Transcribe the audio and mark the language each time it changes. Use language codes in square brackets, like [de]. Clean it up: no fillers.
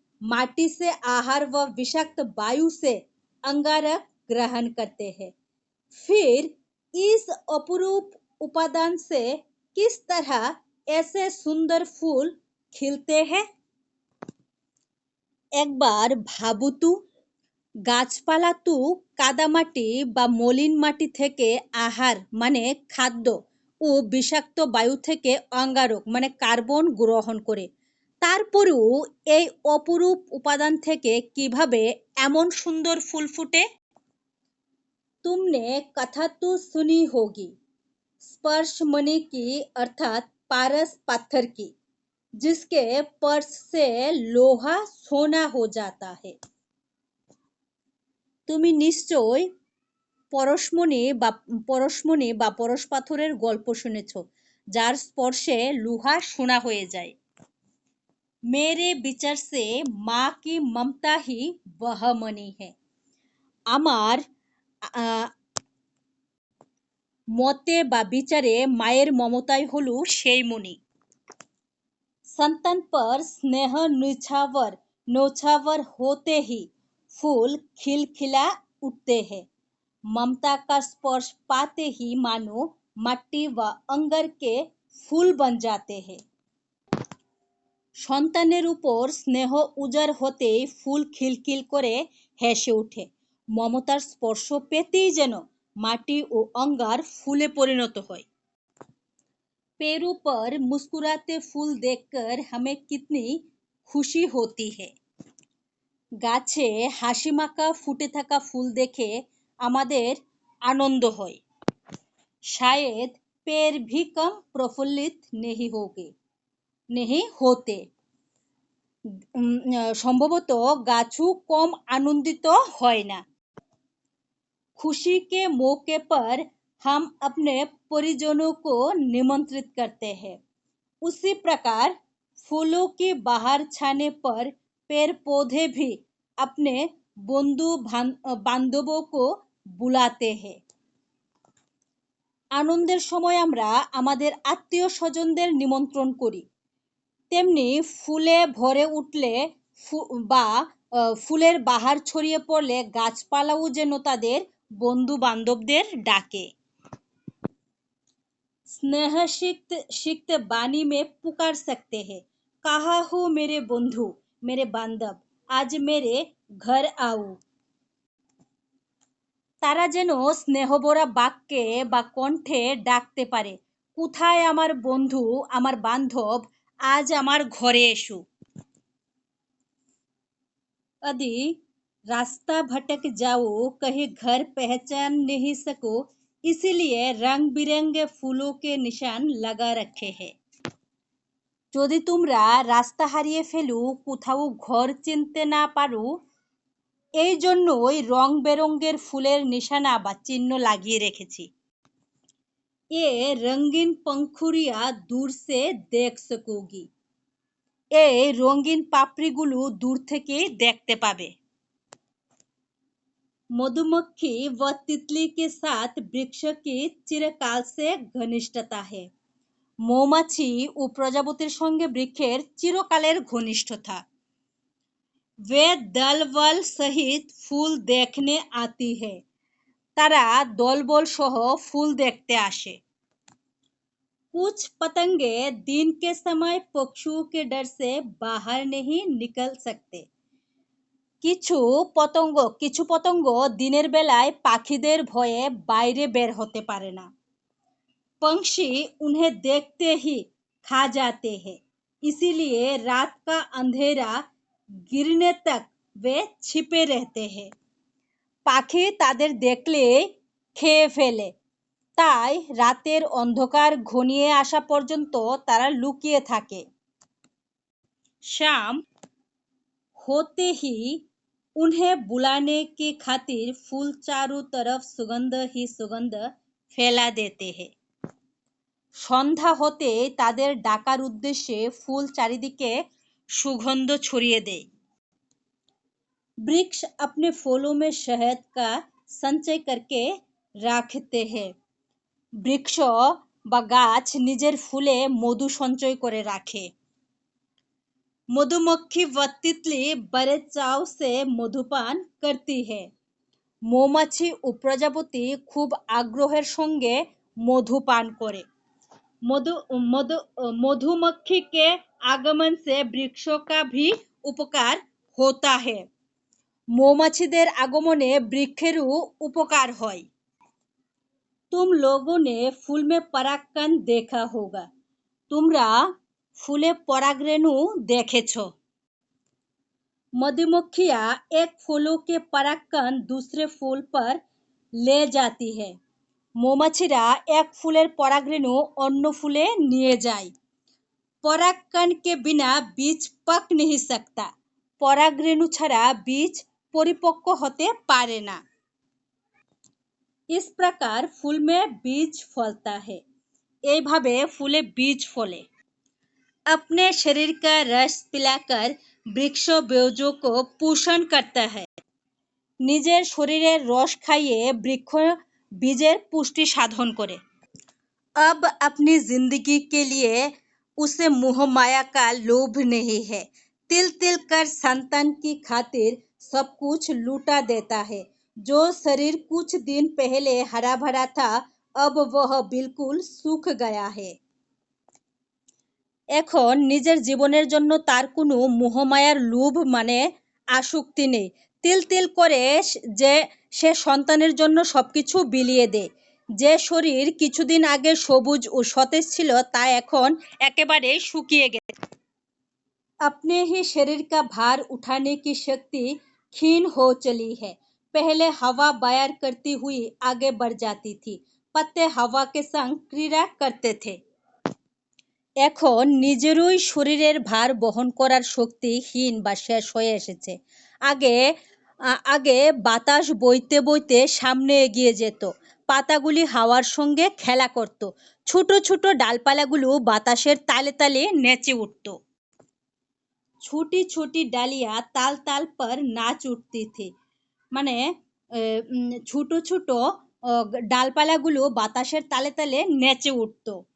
[hi] माटी से आहार व विषाक्त वायु से अंगारक ग्रहण करते हैं। फिर इस अपरूप उपादान से किस तरह ऐसे सुंदर फूल खिलते हैं? [bn] একবার ভাবো তো, গাছপালা তো কাদামাটি বা মলিন মাটি থেকে আহার মানে খাদ্য ও বিষাক্ত বায়ু থেকে অঙ্গারক মানে কার্বন গ্রহণ করে। তারপরেও এই অপরূপ উপাদান থেকে কিভাবে এমন সুন্দর ফুল ফুটে? [hi] तुमने कथा तो सुनी होगी, स्पर्श मणि की अर्थात पारस पत्थर की, जिसके स्पर्श से लोहा सोना हो जाता है। [bn] তুমি নিশ্চয় পরশমণি বা পরশ পাথরের গল্প শুনেছ, যার স্পর্শে লোহা সোনা হয়ে যায়। [hi] मेरे विचार से माँ की ममता ही वह मणि है। [bn] আমার মতে বা বিচারে মায়ের মমতাই হলো সেই মণি। [hi] संतान पर स्नेह न्योछावर होते ही फूल खिलखिला उठते हैं। ममता का स्पर्श पाते ही मानो मट्टी व अंगार के फूल बन जाते हैं। [bn] সন্তানের উপর স্নেহ উজাড় হতেই ফুল খিলখিল করে হেসে ওঠে। মমতার স্পর্শ পেতেই যেন মাটি ও অঙ্গার ফুলে পরিণত হয়। [hi] पेड़ों पर मुस्कुराते फूल देखकर हमें कितनी খুশি होती है। [bn] গাছে হাসিমাখা ফুটে থাকা ফুল দেখে আমাদের আনন্দ হয়। [hi] शायद पेड़ भी कम प्रफुल्लित नहीं होते। [bn] সম্ভবত গাছও কম আনন্দিত হয় না। [hi] खुशी के मौके पर हम अपने परिजनों को निमंत्रित करते हैं। उसी प्रकार फूलों की बाहर छाने पर पेड़ पौधे भी अपने बंधु बांधवों को बुलाते हैं। [bn] আনন্দের সময় আমরা আমাদের আত্মীয় স্বজনদের নিমন্ত্রণ করি, তেমনি ফুলে ভরে উঠলে বা ফুলের বাহার ছড়িয়ে পড়লে গাছপালাও যেন তাদের বন্ধু বান্ধবদের ডাকে। [hi] स्नेह सिक्त बानी में पुकार सकते हैं, कहा हो मेरे बंधु मेरे बांधव, आज मेरे घर आओ। [bn] তারা যেন স্নেহভরা বাক্যে বা কণ্ঠে ডাকতে পারে, কোথায় আমার বন্ধু আমার বান্ধব, আজ আমার ঘরে এসো। [hi] यदि रास्ता भटक जाओ, कहीं घर पहचान नहीं सको, इसीलिए रंग बिरंगे फूलों के निशान लगा रखे हैं। [bn] যদি তোমরা রাস্তা হারিয়ে ফেলো, কোথাও ঘর চিনতে না পারো, এই জন্যই রং বেরঙের ফুলের নিশানা বা চিহ্ন লাগিয়ে রেখেছি। এ রঙিন [hi] पंखुड़ियां दूर से देख सकोगी, [bn] এই রঙিন পাপড়িগুলো দূর থেকেই দেখতে পাবে। [hi] मधुमक्खी व तितली के साथ वृक्ष की चिरकाल से घनिष्ठता है। [bn] মৌমাছি ও প্রজাপতির সঙ্গে বৃক্ষের চিরকালের ঘনিষ্ঠতা। [hi] वे दल बल सहित फूल देखने आती है, [bn] তারা দলবল সহ ফুল দেখতে আসে। [hi] कुछ पतंगे दिन के समय पक्षियों के डर से बाहर नहीं निकल सकते। [bn] কিছু পতঙ্গ দিনের বেলায় পাখিদের ভয়ে বাইরে বের হতে পারে না। [hi] पंछी उन्हें देखते ही खा जाते हैं, इसीलिए रात का अंधेरा गिरने तक वे छिपे रहते हैं। [bn] পাখি তাদের দেখলে খেয়ে ফেলে, তাই রাতের অন্ধকার ঘনিয়ে আসা পর্যন্ত তারা লুকিয়ে থাকে। [hi] शाम होते ही उन्हें बुलाने की खातिर फूल चारों तरफ सुगंध ही सुगंध फैला देते हैं। [bn] সন্ধ্যা হতে তাদের ডাকার উদ্দেশ্যে ফুল চারিদিকে সুগন্ধ ছড়িয়ে দেয়। [hi] वृक्ष अपने फूलों में शहद का संचय करके रखते हैं। [bn] বৃক্ষ বা গাছ নিজের ফুলে মধু সঞ্চয় করে রাখে। [hi] मधुमक्खी व तितली बड़े चाव से मधुपान करती है। [bn] মৌমাছি ও প্রজাপতি খুব আগ্রহের সঙ্গে মধু পান করে। [hi] मधु मधु मधुमक्खी के आगमन से वृक्षों का भी उपकार होता है। [bn] মৌমাছিদের আগমনে বৃক্ষেরও উপকার হয়। [hi] तुम लोगों ने फूल में परागकण देखा होगा। [bn] তোমরা ফুলে পরাগরেণু দেখেছো। [hi] मधुमक्खियां एक फूलों के परागकण दूसरे फूल पर ले जाती है। [bn] মৌমাছিরা এক ফুলের পরাগরেণু অন্য ফুলে নিয়ে যায়। [hi] পরাগকণ के बिना बीज पक नहीं सकता। [bn] পরাগরেণু ছাড়া বীজ পরিপক্ক হতে পারে না। [hi] इस प्रकार फूल में बीज फलता है। [bn] এইভাবে ফুলে বীজ ফলে। [hi] अपने शरीर का रस पिलाकर वृक्ष बीजों को पोषण करता है। [bn] নিজের শরীরের রস খাইয়ে বৃক্ষ বীজের পুষ্টি সাধন করে। [hi] अब अपनी जिंदगी के लिए उसे मोह माया का लोभ नहीं है। तिल तिल कर संतान की खातिर सब कुछ लूटा देता है। जो शरीर कुछ दिन पहले हरा भरा था अब वह बिल्कुल सूख गया है। [bn] এখন নিজের জীবনের জন্য তার কোনো মোহমায়ার লোভ মানে আসক্তি নেই। তিল তিল করে যে সে সন্তানের জন্য সবকিছু বিলিয়ে দেয়। যে শরীর কিছুদিন আগে সবুজ ও সতেজ ছিল তা এখন একেবারে শুকিয়ে গেছে। [hi] अपने ही शरीर का भार उठाने की शक्ति क्षीण हो चली है। पहले हवा बयार करती हुई आगे बढ़ जाती थी। पत्ते हवा के संग क्रीड़ा करते थे। [bn] এখন নিজেরই শরীরের ভার বহন করার শক্তি হীন বা শেষ হয়ে এসেছে। আগে আগে বাতাস বইতে বইতে সামনে এগিয়ে যেত। পাতাগুলি হাওয়ার সঙ্গে খেলা করত। ছোট ছোট ডালপালাগুলো বাতাসের তালে তালে নেচে উঠত। [hi] छोटी छोटी डालियां ताल ताल पर नाच उठती थी। [bn] মানে ছোট ছোট ডালপালাগুলো বাতাসের তালে তালে নেচে উঠত।